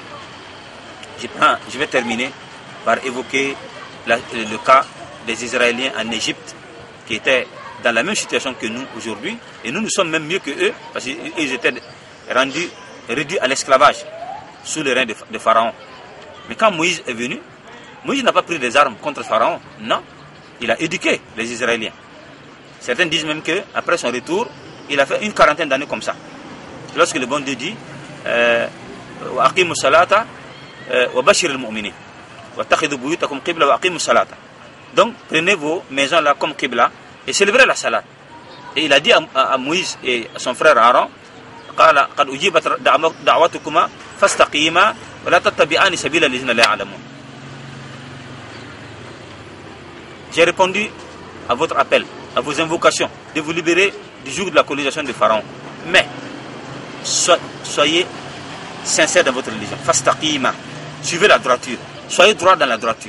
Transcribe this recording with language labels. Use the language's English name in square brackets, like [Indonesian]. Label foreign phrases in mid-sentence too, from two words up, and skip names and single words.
[French] Je vais terminer par évoquer le cas des Israéliens en Égypte qui étaient dans la même situation que nous aujourd'hui, et nous sommes même mieux que eux parce qu'ils étaient réduits à l'esclavage sous le règne de Pharaon. Mais quand Moïse est venu, Moïse n'a pas pris des armes contre Pharaon, non, il a éduqué les Israéliens. Certains disent même qu'après son retour, il a fait une quarantaine d'années comme ça. Lorsque le bon Dieu dit [Arabic] وأقيموا الصلاة وبشر المؤمنين واتخذوا بيوتكم قبلة وأقيموا الصلاة. [French] Donc prenez vos maisons là comme qibla et célébrez la salat. Et il a dit à Moïse et à son frère Aaron, [Arabic] قال قد أجيبت دعوتكما فاستقيما ولا تتبعان سبيل الذين لا يعلمون. [French] J'ai répondu à votre appel, à vos invocations de vous libérer du joug de la colonisation de Pharaon. Mais soyez sincères dans votre religion. Fastaqima, suivez la droiture. Soyez droit dans la droiture.